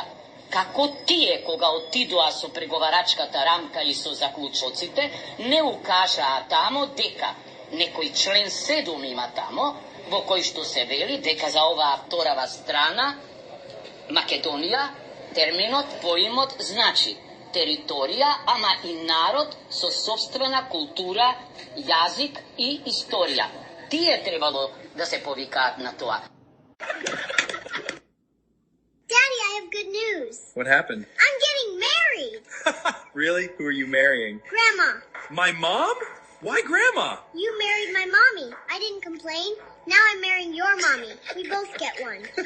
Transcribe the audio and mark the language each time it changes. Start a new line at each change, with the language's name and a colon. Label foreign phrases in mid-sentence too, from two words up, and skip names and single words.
Macedonian: Како тие кога отидоа со преговарачката рамка и со заклучоците не укажаа тамо дека некој член 7 има тамо, во кој што се вели дека за оваа вторава страна, Македонија, терминот, поимот значи територија, ама и народ со собствена култура, јазик и историја. Тие требало да се повикаат на тоа.
English: Daddy, I have good news. What happened? I'm getting married. Really? Who are you marrying? Grandma. My mom? Why Grandma? You married my mommy. I didn't complain. Now I'm marrying your mommy. We both get one.